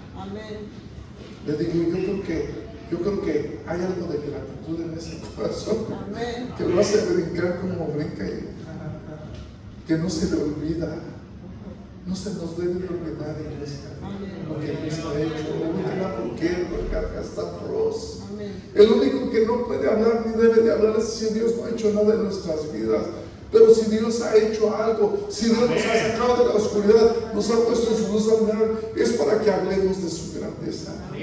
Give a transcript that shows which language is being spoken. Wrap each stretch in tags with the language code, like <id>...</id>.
<es>Amén. Le digo, yo creo que hay algo de gratitud en ese corazón Amén. que lo hace brincar como brinca y que no se le olvida. No se nos debe de olvidar, iglesia, lo que Dios ha hecho.</es> <en>We cannot forget what God has done for us.</en> <es>Amén. El único que no puede hablar ni debe de hablar es si Dios no ha hecho nada en nuestras vidas. Pero si Dios ha hecho algo, si Dios nos ha sacado de la oscuridad, nos ha puesto su luz al mirar, es para que hablemos de su grandeza.</es>